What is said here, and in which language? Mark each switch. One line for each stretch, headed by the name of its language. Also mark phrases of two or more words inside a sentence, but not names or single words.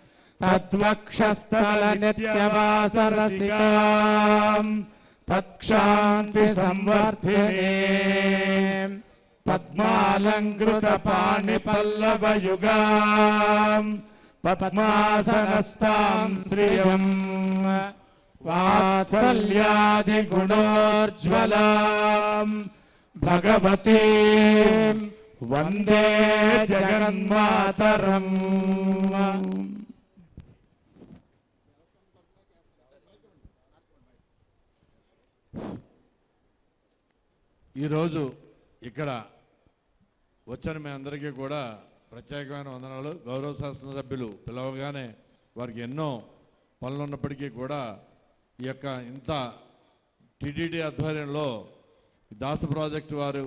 Sanskrit: तद्वक्षस्थलनित्यवासरसिकां तत्क्षान्तिसंवर्धिनीं पद्मालङ्कृतपाणिपल्लवयुगां पद्मासनस्तां श्रियं वात्सल्यादिगुणोज्ज्वलां भगवतीं वन्दे जगन्मातरम्
Telugu: ఈరోజు ఇక్కడ వచ్చిన మీ అందరికీ కూడా ప్రత్యేకమైన వందనాలు. గౌరవ శాసనసభ్యులు పిలవగానే వారికి ఎన్నో పనులు ఉన్నప్పటికీ కూడా ఈ యొక్క ఇంత టీటీడీ ఆధ్వర్యంలో దాస ప్రాజెక్టు వారు